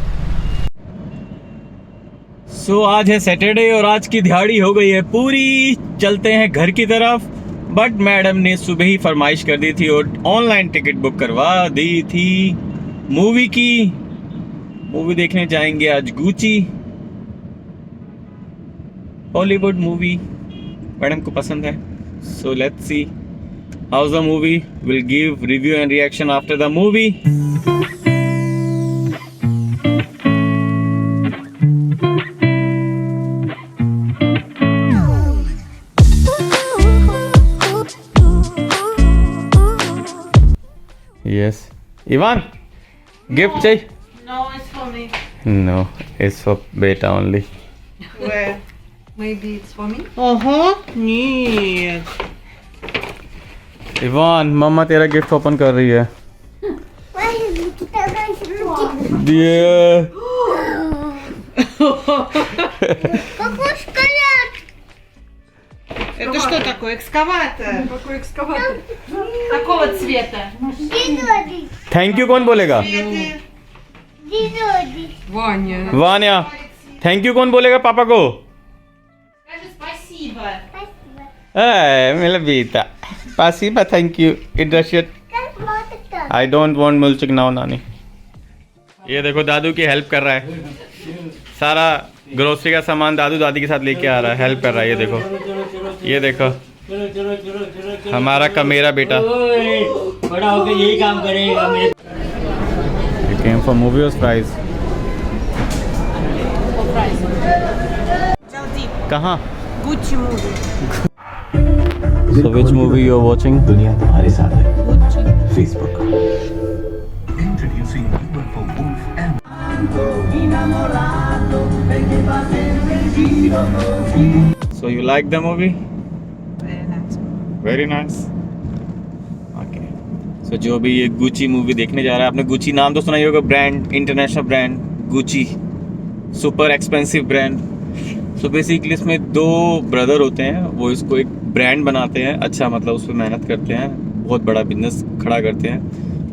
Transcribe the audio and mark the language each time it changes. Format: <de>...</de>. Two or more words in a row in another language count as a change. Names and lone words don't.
<hi>सो आज है सैटरडे और आज की दिहाड़ी हो गई है पूरी, चलते हैं घर की तरफ। बट मैडम ने सुबह ही फरमाइश कर दी थी और</hi> <en>online ticket book</en> <hi>करवा दी थी मूवी की। मूवी देखने जाएंगे आज गुची,</hi> <en>Hollywood movie,</en> <hi>मैडम को पसंद है।</hi> <en>So let's see how's the movie. We'll give review and reaction after the movie. Yes.</en> <hi>Ivan, gift चाहिए?</hi> <en>No, it's for me. No, it's for beta only. Where? Maybe it's for me.</en> <ru>Нет.</ru> <hi>इवान, मम्मा तेरा</hi> <en>gift open</en> <hi>कर रही है। दिए।</hi> <ru>Это что такое? Экскаватор? Какой экскаватор? Какого цвета?</ru> <en>thank you</en> <hi>कौन बोलेगा?</hi> <ru>Ваня.</ru> <hi>वान्या,</hi> <en>thank you</en> <hi>कौन बोलेगा पापा को?</hi> <ru>Скажи спасибо.</ru> <hi>मेरा बेटा,</hi> <ru>спасибо,</ru> <en>Thank you. In Russian I don't want milk now नानी।</en> <hi>ये देखो, दादू की हेल्प कर रहा है, सारा ग्रोसरी का सामान दादू दादी के साथ लेके आ रहा है, हेल्प कर रहा है। ये देखो, ये देखो, हमारा का मेरा बेटा बड़ा होकर यही काम करेगा।</hi> <en>You came for movie or fries?</en> <hi>कहाँ?</hi> <en>Gucci movie. So which movie you are watching?</en> <hi>दुनिया तुम्हारे साथ है।</hi> <en>Gucci. Facebook. Introducing for Wolf and So you like the movie? Very nice. Very nice. Okay.</en> <hi>So जो भी ये गुची मूवी देखने जा रहा है, आपने गुची नाम तो सुना ही होगा, ब्रांड,</hi> <en>international brand,</en> <hi>गुची,</hi> <en>super expensive brand. so basically</en> <hi>इसमें दो ब्रदर होते हैं, वो इसको एक ब्रांड बनाते हैं, अच्छा मतलब उस पर मेहनत करते हैं, बहुत बड़ा बिजनेस खड़ा करते हैं।</hi>